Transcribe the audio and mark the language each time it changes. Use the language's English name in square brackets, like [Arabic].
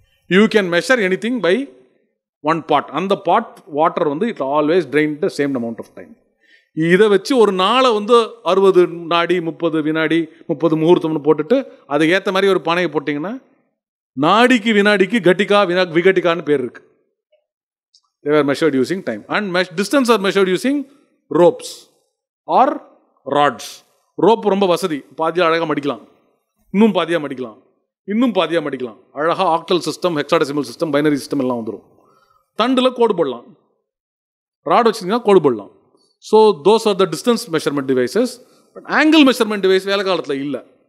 [English] You can measure anything by one pot. அந்த pot water வந்து it always drain the same amount of time. [Tamil] இதை வச்சு ஒரு நாளை வந்து 60 வினாடி, 30 வினாடி, 30 முகூர்த்தம்னு போட்டுட்டு அதுக்கு ஏற்ற மாதிரி ஒரு பானையை போட்டிங்கன்னா நாடிக்கு வினாடிக்கு கட்டிகா, விகட்டிகான்னு பேர் இருக்கு. [English] They were measured using time and distance are measured using ropes or rods. [Tamil] Rope ரொம்ப வசதி, பாதியாக அழகாக மடிக்கலாம், இன்னும் பாதியாக மடிக்கலாம், இன்னும் பாதியாக மடிக்கலாம். அழகாக octal system, hexadecimal system, binary system எல்லாம் வந்துடும். தண்டில் கோடு போடலாம், ராட் வச்சிங்கன்னா கோடு போடலாம். [English] So those are the distance measurement devices. But angle measurement device [Tamil] வேலை காலத்தில் இல்லை.